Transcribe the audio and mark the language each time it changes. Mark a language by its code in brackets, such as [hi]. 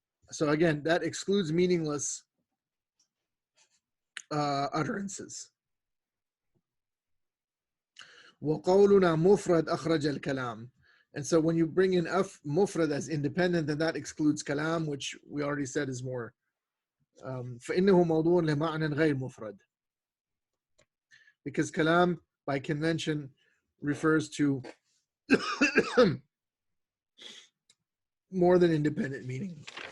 [en] So again, that excludes meaningless utterances. [ar] وقولنا مفرد أخرج الكلام. [en] And so when you bring in mufrad as independent, then that excludes kalam, which we already said is more. [ar] فإنه موضوع لمعنى غير مفرد. [en] Because kalam by convention refers to more than independent meaning.